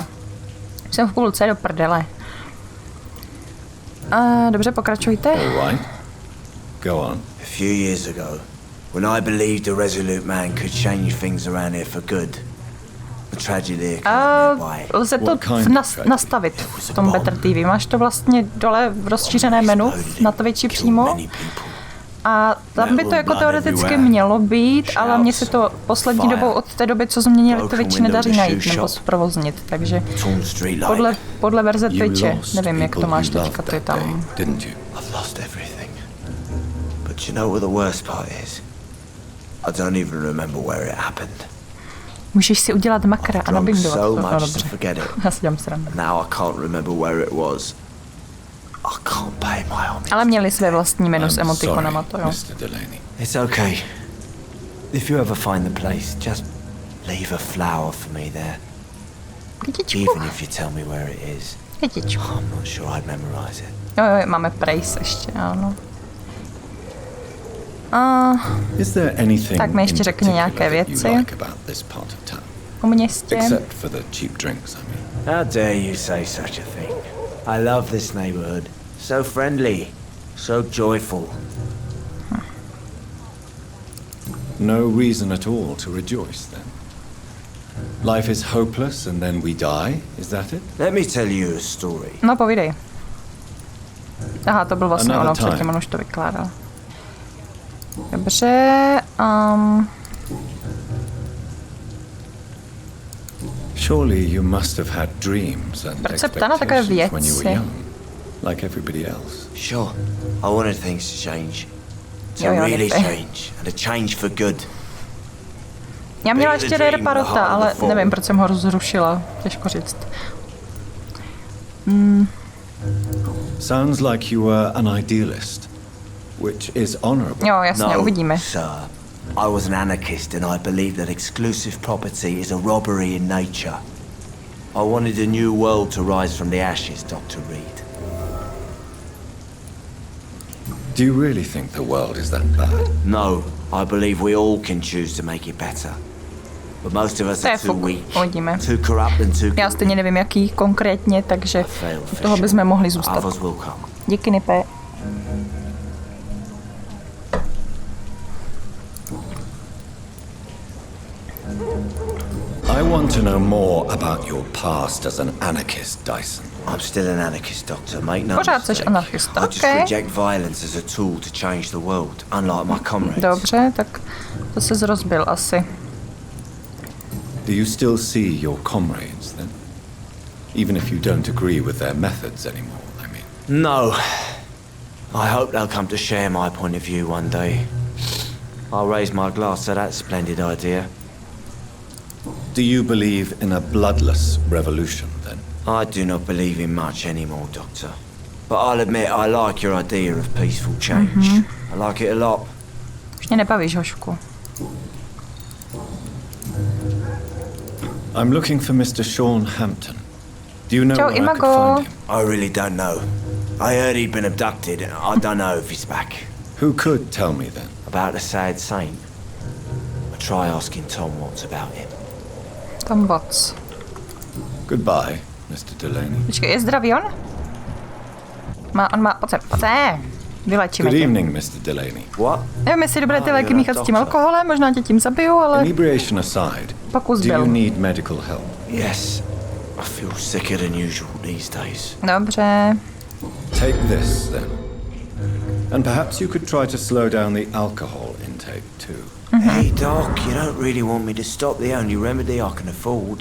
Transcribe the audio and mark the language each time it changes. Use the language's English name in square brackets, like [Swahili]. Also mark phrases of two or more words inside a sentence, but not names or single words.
[Czech] Jsem v půlce do prdele. Dobře, pokračujte. [English] All right. Go on. A few years ago, when I believed a resolute man could change things around here for good, the tragedy occurred nearby. [Czech] Lze to nastavit v tom Better TV. Máš to vlastně dole v rozšířené menu, na to větší přímo. A tam by to jako teoreticky mělo být, ale mně se to poslední dobou od té doby, co změnili, to větší nedaří najít nebo zprovoznit, takže podle verze Twitche, nevím, jak to máš teďka, ty tam. [English] But you know what the worst part is? I don't even remember where it happened. [Czech] Můžeš si udělat makra a nabindovat to, no dobře. Já si dělám srandu. [English] Now I can't remember where it was. I can't pay my homage. [Czech] Ale měli své vlastní menu s emotikonama, to jo. [English] It's okay. If you ever find the place, just leave a flower for me there. [Czech] Kytičku. [English] Even if you tell me where it is. [Czech] Kytičku. [English] I'm not sure I'd memorize it. [Czech] Jo, máme praise ještě, ano. Tak mi ještě řekni nějaké věci o městě. [English] How dare you say such a thing? I love this neighborhood. So friendly, so joyful. No reason at all to rejoice then. Life is hopeless and then we die, is that it? Let me tell you a story. [Czech] No, povídej. Aha, to byl vlastně ono, předtím on už to vykládal. Dobře, [English] Surely you must have had dreams and [Czech] proč se ptá na takové věci? [English] Like everybody else. Sure, I wanted things to change. To really change, and a change for good. [Czech] Já měla ještě Rare Parota, ale nevím, proč jsem ho rozrušila. Těžko říct. [English] Sounds like you were an idealist, which is honorable. [Czech] Jo, jasně, uvidíme. [English] Sir. I was an anarchist and I believed that exclusive property is a robbery in nature. I wanted a new world to rise from the ashes, Dr. Reid. Do you really think the world is that bad? No, I believe we all can choose to make it better. But most of us are too weak, too corrupt and too... [Czech] Já stejně nevím, jaký konkrétně, takže u toho bychom mohli zůstat. Díky, Nipe. [English] I want to know more about your past as an anarchist, Dyson. I'm still an anarchist, Doctor. Make no [Czech] Pořád seš anarchista, [English] I just reject violence as a tool to change the world, unlike my comrades. [Czech] Dobře, tak to se rozbil asi. [English] Do you still see your comrades then? Even if you don't agree with their methods anymore, I mean. No. I hope they'll come to share my point of view one day. I'll raise my glass to that splendid idea. Do you believe in a bloodless revolution then? I do not believe in much anymore, Doctor. But I'll admit I like your idea of peaceful change. I like it a lot. [Czech] Už mě nebavíš, Hošku. [English] I'm looking for Mr. Sean Hampton. Do you know where I could find him? I really don't know. I heard he'd been abducted. I don't know if he's back. Who could tell me then? About the sad saint. I'll try asking Tom Watts about him. Tom Watts. Goodbye, Mr. Delaney. [Czech] Počkej, je zdravý on? On má, pojď se. Vylečíme tě. Good tě. [English] evening, Mr. Delaney. What? [Czech] Nevím, jestli dobré ty léky míchat s tím alkoholem, možná tě tím zabiju, ale... [English] Inebriation aside, [Czech] pokus do byl. [English] you need medical help? Yes. I feel sicker than usual these days. [Czech] Dobře. [English] Take this, then. And perhaps you could try to slow down the alcohol intake, too. Hey, Doc, you don't really want me to stop the only remedy I can afford.